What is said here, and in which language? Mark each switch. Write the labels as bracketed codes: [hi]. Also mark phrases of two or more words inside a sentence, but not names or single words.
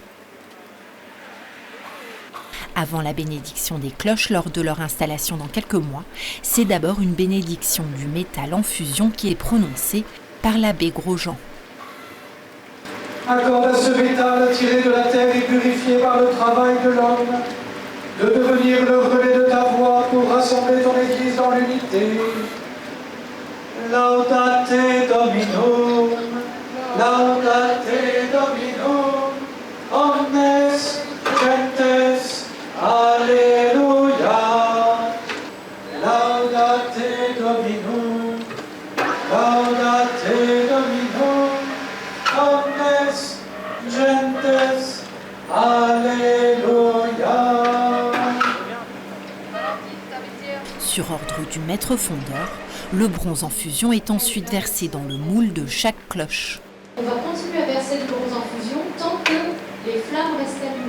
[fr] Avant la bénédiction des cloches lors de leur installation dans quelques mois, c'est d'abord une bénédiction du métal en fusion qui est prononcée par l'abbé Grosjean. Accorde à ce métal tiré de la terre et purifié par le travail de l'homme, de devenir le relais de ta voix pour rassembler ton Église dans l'unité. [la] Laudate Dominum, laudate Dominum, omnes gentes, alléluia. Laudate Dominum, laudate Dominum, omnes gentes, alléluia. [fr] Sur ordre du maître fondeur, le bronze en fusion est ensuite versé dans le moule de chaque cloche. On va continuer à verser le bronze en fusion tant que les flammes restent allumées.